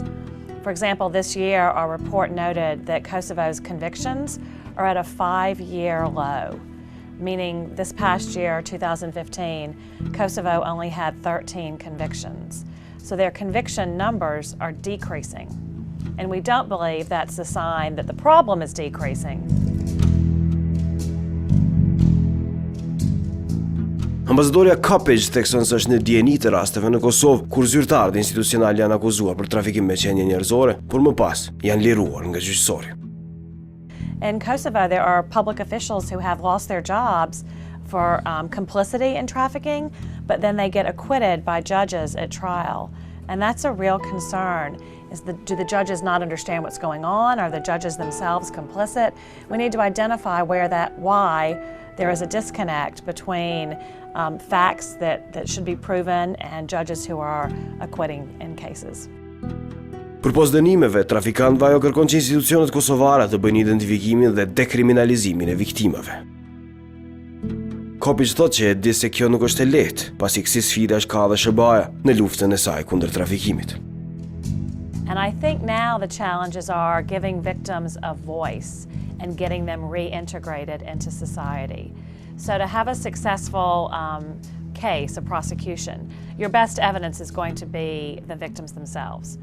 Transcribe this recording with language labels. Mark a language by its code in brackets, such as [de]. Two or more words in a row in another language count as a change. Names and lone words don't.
[en] For example, this year our report noted that Kosovo's convictions are at a 5-year low, meaning this past year, 2015, Kosovo only had 13 convictions. So their conviction numbers are decreasing. And we don't believe that's a sign that the problem is decreasing. [sq] Ambasadorja Kapic thekson se është në dieni të rasteve në Kosovë kur zyrtarët institucional janë akuzuar për trafikim me qenie njerëzore, por më pas janë liruar nga gjyqësori. [en] In Kosovo, there are public officials who have lost their jobs for complicity in trafficking, but then they get acquitted by judges at trial. And that's a real concern. Do the judges not understand what's going on? Are the judges themselves complicit? We need to identify why there is a disconnect between facts that should be proven and judges who are acquitting in cases. [sq] Përpos dënimeve, trafikantëve ajo kërkon që institucionet kosovare të bëjnë identifikimin dhe dekriminalizimin e viktimave. Kapic thotë që e di se kjo nuk është e lehtë, pasi kësi sfida është ka dhe SBA-ja në luftën e saj kundër trafikimit. [en] And I think now the challenges are giving victims a voice and getting them reintegrated into society. So to have a successful case, a prosecution, your best evidence is going to be the victims themselves.